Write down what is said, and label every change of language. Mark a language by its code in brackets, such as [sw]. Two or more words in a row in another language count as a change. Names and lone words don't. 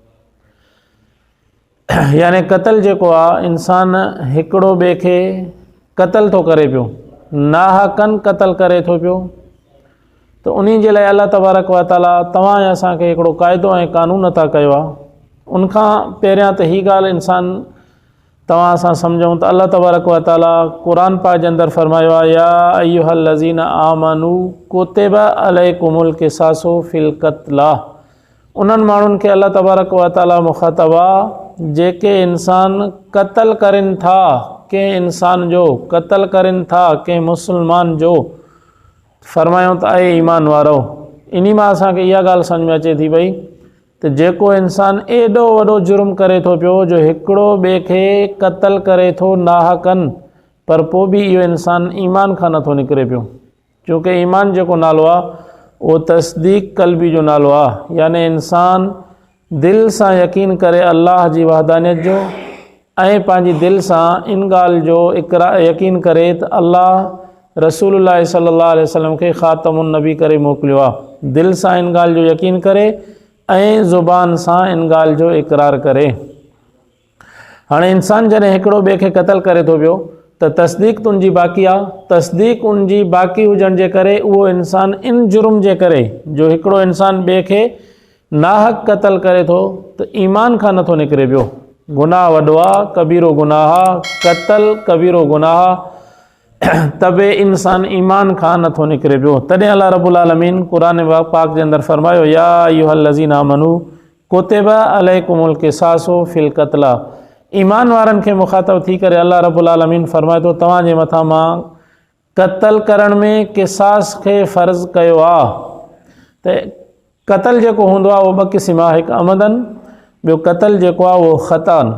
[sd] याने क़तल जेको आहे, इंसान हिकिड़ो ॿिए खे क़तल थो करे पियो, नाहक़न क़तल करे थो पियो। त उन्ही जे लाइ अल्लाह तबारक व ताला तव्हां ऐं असांखे हिकिड़ो क़ाइदो ऐं क़ानून अता कयो आहे। उनखां पहिरियां त हीअ ॻाल्हि इंसान तव्हां असां सम्झूं त अल्लाह तबारक व ताला क़ुरान पाक जे अंदरि फरमायो आहे, [ar] يا أيها الذين آمنوا كتب عليكم القصاص في القتلى. [sd] उन्हनि माण्हुनि खे अल्लाह तबारक व ताला मुख़ातब आहे जेके इंसान क़तल करनि था, कंहिं इंसान जो क़तल करनि था, कंहिं मुस्लमान जो। फरमायूं त आहे ईमान वारो। इन मां असांखे इहा ॻाल्हि सम्झ में अचे थी पई त जेको इंसान एॾो वॾो जुर्म करे थो पियो जो हिकिड़ो ॿिए खे क़तल करे थो नाहक़न, पर पोइ बि इहो इंसान ईमान खां नथो निकिरे पियो। छोकी ईमान जेको नालो आहे उहो तस्दीक क़ल्बी जो नालो आहे। याने इंसान दिलि सां यकीन करे अल्लाह जी वहदानियत जो ऐं पंहिंजी दिलि सां इन ॻाल्हि जो यकीन करे त अल्लाह रसूलुल्लाह [ar] صلى الله عليه وسلم [sd] खे [ar] خاتم النبي [sd] करे मोकिलियो आहे। दिलि सां इन ॻाल्हि जो यकीन करे ऐं ज़ुबान सां इन ॻाल्हि जो इक़रार करे। हाणे इंसान जॾहिं हिकिड़ो ॿिए खे क़तल करे थो पियो त तस्दीक त उनजी बाक़ी आहे। तस्दीक उनजी बाक़ी हुजण जे करे उहो इंसान इन जुर्म जे करे जो हिकिड़ो इंसान ॿिए खे नाहक़ क़तल करे थो त ईमान खां नथो निकिरे पियो। गुनाह वॾो आहे, कबीरो गुनाह आहे, क़तल कबीरो गुनाह आहे, तबे इंसान ईमान खां नथो निकिरे पियो। तॾहिं अल्लाह रब्बुल आलमीन क़ुरान पाक जे अंदरि फरमायो, [ar] يا أيها الذين آمنوا كتب عليكم القصاص في القتلى. [sd] ईमान वारनि खे मुख़ातब थी करे अल्लाह रब्बुल आलमीन फरमाए थो तव्हांजे मथां मां क़तल करण में क़िसास खे फ़र्ज़ कयो आहे। त क़तल जेको हूंदो आहे उहो ॿ क़िस्म आहे, हिकु अमदन, ॿियो क़तल जेको आहे उहो ख़तान।